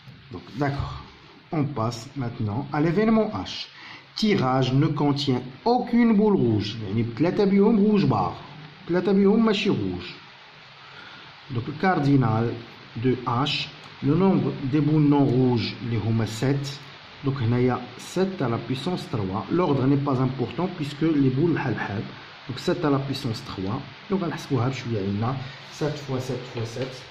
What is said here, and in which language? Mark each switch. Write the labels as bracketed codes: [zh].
[fr] Donc d'accord, on passe maintenant à l'événement H. Tirage ne contient aucune boule rouge. [ar] يعني بثلاثة بيهم rouge bar. ثلاثة بيهم ماشي rouge. [fr] Donc le cardinal de H, le nombre des boules non rouges [ar] اللي هما [fr] 7. Donc هنايا 7 à la puissance 3. L'ordre n'est pas important puisque les boules [ar] بحال بحال. [fr] Donc 7 à la puissance 3. [ar] Donc غنحسبوها بشوية عندنا 7 fois 7 fois 7.